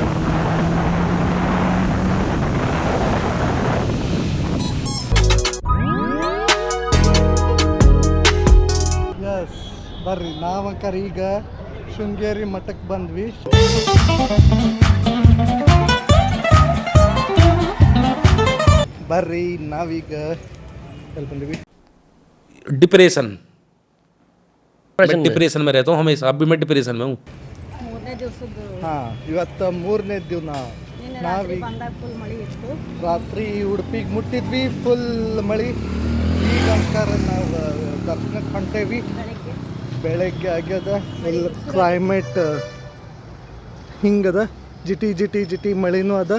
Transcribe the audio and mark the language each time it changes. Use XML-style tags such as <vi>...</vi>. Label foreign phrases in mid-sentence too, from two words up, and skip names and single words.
<kn>ಎಸ್ ಬರ್ರಿ, ನಾವಂಕರ್ ಈಗ ಶೃಂಗೇರಿ ಮಠಕ್ಕೆ ಬಂದ್ವಿ. ಬರ್ರಿ ನಾವೀಗ ಎಲ್ಲಿ ಬಂದ್ವಿ?</kn> <hi>डिप्रेशन में रहता हूँ हमेशा. अब भी मैं डिप्रेशन में हूँ.</hi> <kn>ಹಾಂ, ಇವತ್ತು ಮೂರನೇ ದಿನ. ನಾವೀಗ ರಾತ್ರಿ ಉಡುಪಿಗೆ ಮುಟ್ಟಿದ್ವಿ, ಫುಲ್ ಮಳೆ. ಈಗ ಅಂಕಾರ ನಾವು ದರ್ಶನಕ್ಕೆ ಹೊಂಟೇವಿ. ಬೆಳಗ್ಗೆ ಆಗ್ಯದ,</kn> <en>full climate</en> <kn>ಹಿಂಗದ, ಜಿಟಿ ಜಿಟಿ ಜಿಟಿ ಮಳೆನೂ ಅದ.</kn>